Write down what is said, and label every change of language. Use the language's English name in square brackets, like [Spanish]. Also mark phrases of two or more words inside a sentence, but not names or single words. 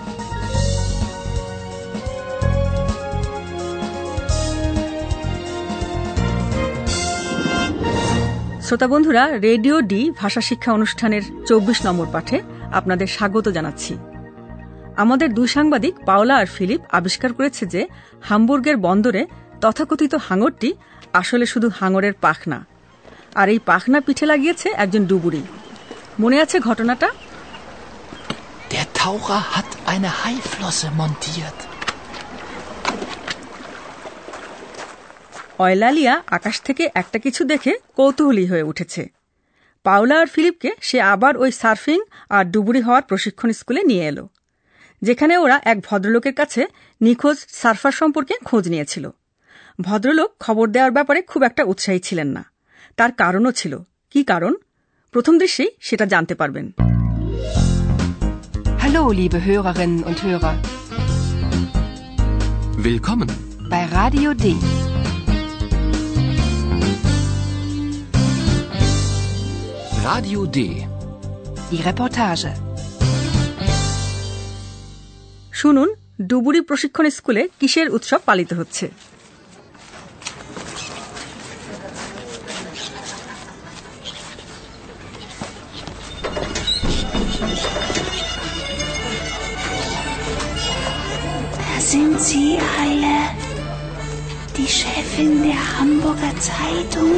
[Bangla] শ্রোতা বন্ধুরা, রেডিও ডি ভাষা শিক্ষা অনুষ্ঠানের ২৪ নম্বর পাঠে আপনাদের স্বাগত জানাচ্ছি। আমাদের দুই সাংবাদিক পাওলা আর ফিলিপ আবিষ্কার করেছে যে হামবুর্গের বন্দরে তথাকথিত হাঙরটি আসলে শুধু হাঙরের পাখনা, আর এই পাখনা পিঠে লাগিয়েছে একজন ডুবুরি। মনে আছে ঘটনাটা? [German] Der Taucher hat eine Haiflosse montiert. [Bangla] অয়লালিয়া আকাশ থেকে একটা কিছু দেখে কৌতূহলী হয়ে উঠেছে। পাওলা আর ফিলিপকে সে আবার ওই সার্ফিং আর ডুবুরি হওয়ার প্রশিক্ষণ স্কুলে নিয়ে এলো, যেখানে ওরা এক ভদ্রলোকের কাছে নিখোঁজ সার্ফার সম্পর্কে খোঁজ নিয়েছিল। ভদ্রলোক খবর দেওয়ার ব্যাপারে খুব একটা উৎসাহী ছিলেন না। তার কারণও ছিল। কি কারণ? প্রথম দৃশ্যেই সেটা জানতে পারবেন। [German] Hallo, liebe Hörerinnen und Hörer. Willkommen bei Radio D. Radio D. Die Reportage. [Bangla] শুনুন, ডুবুরি প্রশিক্ষণ স্কুলে কিসের উৎসব পালিত হচ্ছে। [German] Da sind sie alle. Die Chefin der Hamburger Zeitung.